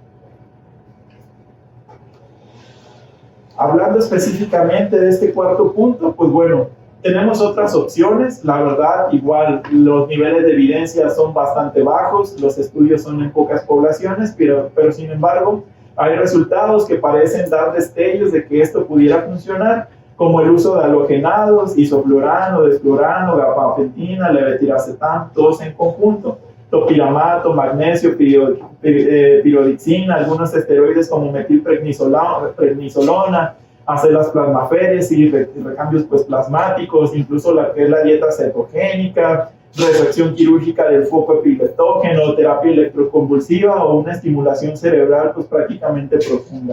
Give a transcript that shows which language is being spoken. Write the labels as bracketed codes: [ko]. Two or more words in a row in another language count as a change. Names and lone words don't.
[es] Hablando específicamente de este cuarto punto, pues bueno, tenemos otras opciones. La verdad, igual los niveles de evidencia son bastante bajos, los estudios son en pocas poblaciones, pero sin embargo hay resultados que parecen dar destellos de que esto pudiera funcionar, como el uso de halogenados, isoflurano, desflurano, gabapentina, levetiracetam, todos en conjunto, topiramato, magnesio, pirodixina, algunos esteroides como metilprednisolona, hacer las plasmaféresis y recambios pues, plasmáticos, incluso la que es la dieta cetogénica, resección quirúrgica del foco epileptógeno, terapia electroconvulsiva o una estimulación cerebral pues prácticamente profunda.